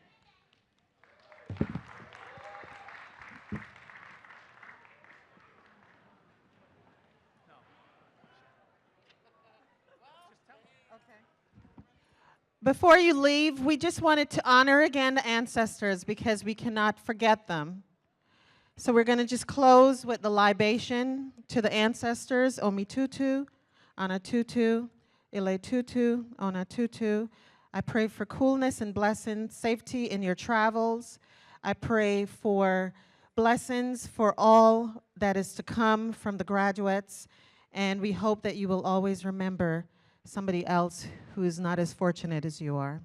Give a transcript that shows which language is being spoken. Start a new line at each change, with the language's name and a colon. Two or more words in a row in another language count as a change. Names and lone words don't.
English: Before you leave, we just wanted to honor again the ancestors because we cannot forget them. So we're going to just close with the libation to the ancestors,
Yoruba: Omi Tutu, Ana Tutu, Ile Tutu, Ona Tutu.
English: I pray for coolness and blessings, safety in your travels. I pray for blessings for all that is to come from the graduates. And we hope that you will always remember somebody else who is not as fortunate as you are.